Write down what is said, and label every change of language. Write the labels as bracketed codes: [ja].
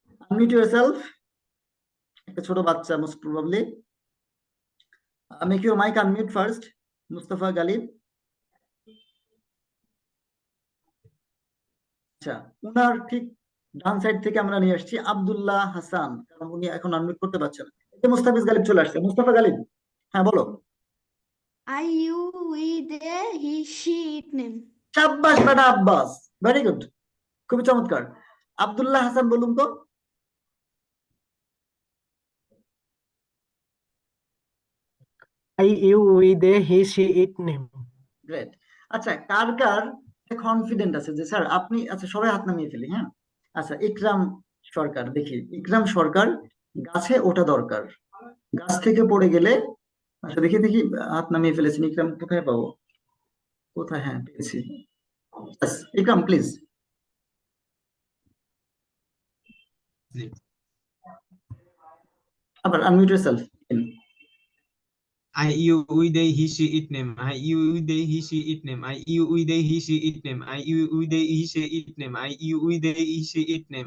[en] unmute yourself, [bn] একটা ছোট বাচ্চা most probably, [en] make your mic unmute first, Mustafa Ghalib. [bn] আচ্ছা, উনার ঠিক ডান সাইড থেকে আমরা নিয়ে আসছি আব্দুল্লাহ হাসান, কারণ উনি এখন আনমিউট করতে পারছেন না। মুস্তাফিজ গালিব চলে আসছে, মুস্তফা গালিব হ্যাঁ বলো। [en] I, you, we, they, he, she, it name. [bn] শাবাশ বেটা আব্বাস, ভেরি গুড, খুবই চমৎকার। আব্দুল্লাহ হাসান বলুন তো। [en] I, you, we, they, he, she, it name. Great. [bn] আচ্ছা, কার কার কনফিডেন্ট আছে যে স্যার আপনি, আচ্ছা সবাই হাত নামিয়ে ফেলি, হ্যাঁ আচ্ছা ইকরাম সরকার, দেখি ইকরাম সরকার, গাছে ওঠা দরকার, গাছ থেকে পড়ে গেলে, আচ্ছা দেখি দেখি, হাত নামিয়ে ফেলেছি। ইকরাম কোথায় পাবো, কোথায়, হ্যাঁ পেয়েছি। Yes, Ikram please. জি। আবার unmute yourself. [en] I, you, we, they, he, she, it name. I, you, we, they, he, she, it name. I, you, we, they, he, she, it name. I, you, we, they, he, she, it name. I, you, we, they, he, she, it name.